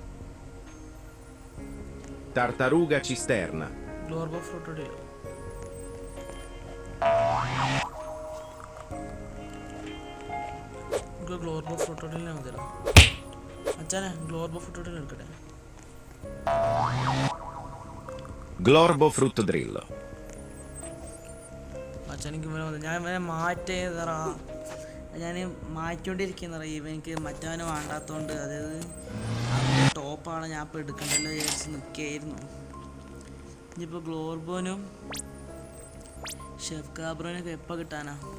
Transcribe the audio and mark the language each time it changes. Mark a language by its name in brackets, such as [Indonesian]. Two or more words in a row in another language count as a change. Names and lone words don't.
[Italian] Tartaruga cisterna. [Malayalam] ഗ്ലോർബോ ഫ്രൂട്ട് ഗ്ലോർബോ ഫ്രൂട്ടോഡിലിനെ മതിയല്ലോ അച്ഛനെ. ഗ്ലോർബോ ഫ്രൂട്ടോഡിൽ എടുക്കട്ടെ. [Italian] Glorbo frutto drillo. [Malayalam] അച്ഛനെനിക്ക് ഇവനെ മതി. ഞാൻ ഇവനെ മാറ്റിയതറാ, ഞാൻ മാറ്റിക്കൊണ്ടിരിക്കുന്നറ. ഇവനിക്ക് മറ്റവനെ വേണ്ടാത്തതുകൊണ്ട്, അതായത് അവൻ്റെ ടോപ്പാണ് ഞാൻ ഇപ്പോൾ എടുക്കണ്ടല്ലോ വിചാരിച്ച് നിൽക്കുകയായിരുന്നു. ഇനിയിപ്പോൾ ഗ്ലോർബോനും ഷെഫ് കാബ്രോനൊക്കെ എപ്പോൾ കിട്ടാനാ?